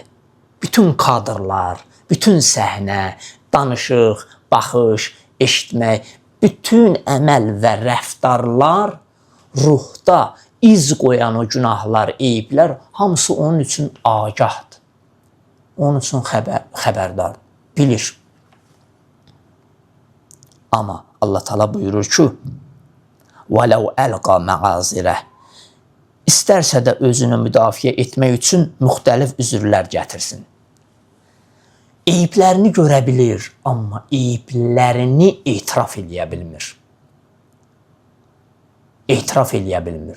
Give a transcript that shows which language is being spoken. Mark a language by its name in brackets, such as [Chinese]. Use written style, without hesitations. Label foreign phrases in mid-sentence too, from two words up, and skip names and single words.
[Azerbaijani] Bütün kadrlar, bütün səhnə, danışıq, baxış, eşitmək, bütün əməl və rəftarlar ruhda iz qoyan o günahlar, eyiblər hamısı onun üçün agahdır. Onun üçün xəbərdar, bilir. Amma Allah Teala buyurur ki, [Arabic] وَلَوْ أَلْقَى مَعَازِرَهِ [Azerbaijani] İstərsə də özünü müdafiə etmək üçün müxtəlif üzürlər gətirsin. Eyiblərini görə bilir, amma eyiblərini etiraf eləyə bilmir. Etiraf eləyə bilmir.